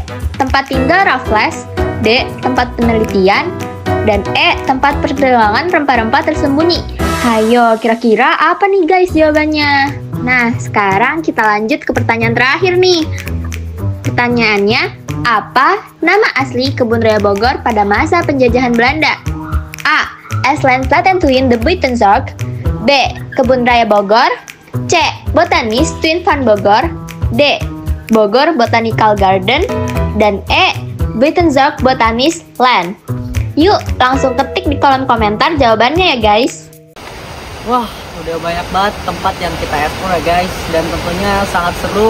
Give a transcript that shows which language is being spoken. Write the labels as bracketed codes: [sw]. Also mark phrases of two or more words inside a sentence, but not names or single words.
[id] Tempat tinggal Raffles, D. Tempat penelitian, dan E. Tempat perdagangan rempah-rempah tersembunyi. Hayo, kira-kira apa nih guys jawabannya? Nah, sekarang kita lanjut ke pertanyaan terakhir nih. Pertanyaannya, apa nama asli Kebun Raya Bogor pada masa penjajahan Belanda? A. Esland Platentuin de Buitenzorg, B. Kebun Raya Bogor, C. Botanis Tuin van Bogor, D. Bogor Botanical Garden, dan E. Buitenzorg Botanis Land. Yuk, langsung ketik di kolom komentar jawabannya ya guys. Wah, udah banyak banget tempat yang kita explore ya guys, dan tentunya sangat seru.